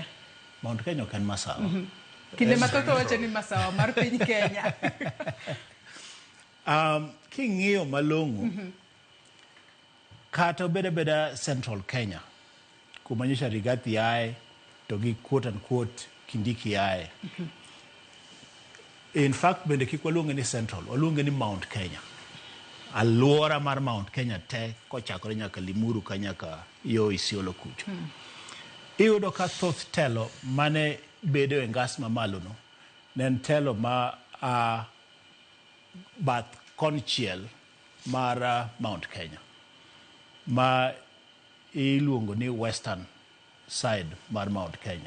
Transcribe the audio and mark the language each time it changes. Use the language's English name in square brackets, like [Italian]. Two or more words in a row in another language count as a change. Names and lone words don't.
[Luo (Kenya and Tanzania)] Mount Kenya kan masawa. Kinde mathoth wacho ni masawa mar piny Kenya. King'iyo malong'o kata beda Central Kenya kumanyisha Rigathi yae to gi [English] quote and quote [Luo (Kenya and Tanzania)] Kindiki yae. [English] In fact [Luo (Kenya and Tanzania)] bende kik waluonge ni Central, waluonge ni Mount Kenya. Aluora mar Mount Kenya te kochakore nyaka Limuru ka nyaka yo Isiolo kucho. Iyudo ka thoth telo mane bedo e ngas mamalo no nen telo ma bath konchiel mar Mount Kenya ma iluongo ni [English] western side [Luo (Kenya and Tanzania)] mar Mount Kenya.